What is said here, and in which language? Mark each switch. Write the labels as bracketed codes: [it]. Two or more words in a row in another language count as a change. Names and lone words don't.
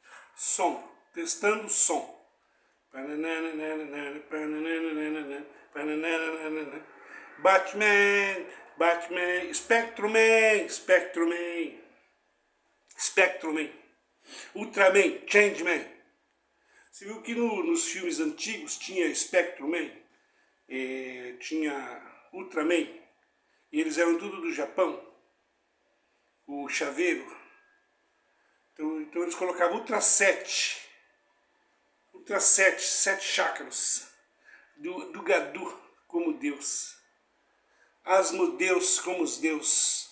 [pt] Som, testando som. Batman, Batman, Spectrum-Man, Spectrum-Man, Spectrum-Man, Ultraman, Changeman. Você viu que nos filmes antigos tinha Spectrum-Man, tinha Ultraman, e eles eram tudo do Japão, o chaveiro. Então eles colocavam Ultra 7, Ultra 7, 7 chakras, do Gadu como Deus, Asmodeus como os Deus.